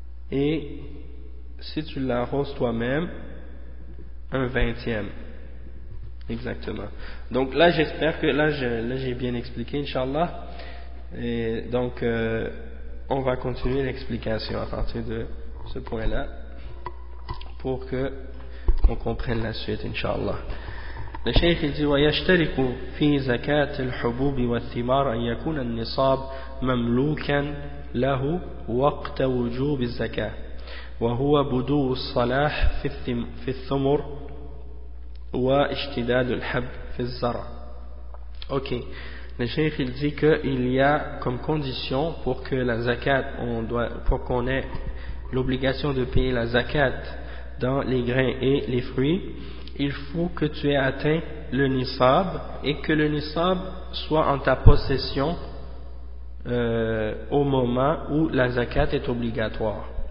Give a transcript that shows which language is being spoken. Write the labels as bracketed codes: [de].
[fr] Et si tu l'arroses toi-même, un vingtième. Exactement. Donc là, j'espère que j'ai bien expliqué, Inch'Allah. Et donc, on va continuer l'explication à partir de ce point-là pour qu'on comprenne la suite, Inch'Allah. Le cheikh dit [ar] ويشترك في زكاة الحبوب والثمار أن يكون النصاب مملوكا له وقت وجوب الزكاة وهو بدو الصلاح في الثمر واشتداد الحب في الزرع. [fr] Ok, le cheikh il dit qu'il y a comme condition pour que la zakat, on doit, pour qu'on ait l'obligation de payer la zakat dans les grains et les fruits, il faut que tu aies atteint le nisab et que le nisab soit en ta possession au moment où la zakat est obligatoire.